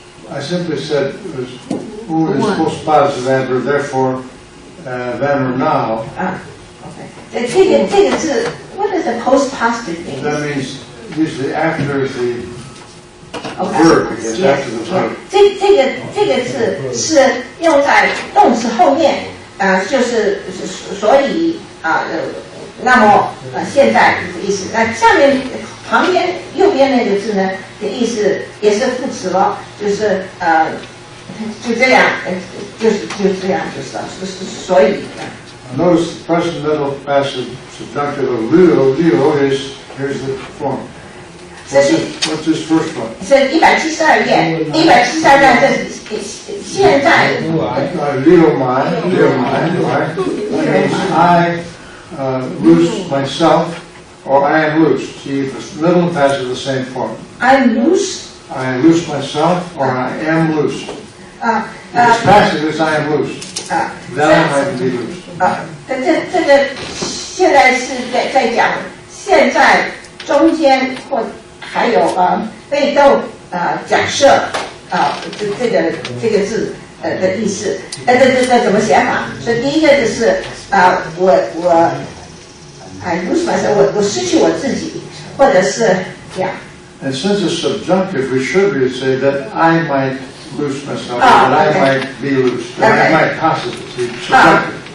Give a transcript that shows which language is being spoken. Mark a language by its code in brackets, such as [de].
[en] I simply said it was who is post positive adverb, therefore, then or now. OK， [zh] 这个字 [en] ，what does the post positive mean? That means usually after the OK， verb, I guess, after the verb. [zh] 这个字是用在动词后面，就是所以那么现在的意思，那下面旁边右边那个字呢的意思也是副词了，就是就这样，就是这样，就是所以。 [en] Notice the present middle passive subjunctive of Leo. Leo is, here's the form. What's his first one? [zh] 是172页，172页这现在。 [en] Leo mine, right? That means I loose myself, or I am loose. See, the middle and passive are the same form. I'm loose. I loose myself, or I am loose. If it's passive, it's I am loose. Then I might be loose. [zh] 这个现在是在讲现在中间或还有被动假设这个字的意思，这怎么写法？所以第一个就是我 [en] I lose myself， [zh] 我失去我自己，或者是这样。 [en] And since it's subjunctive, we should really say that I might lose myself, that I might be loose, that I might possibly be subjunctive.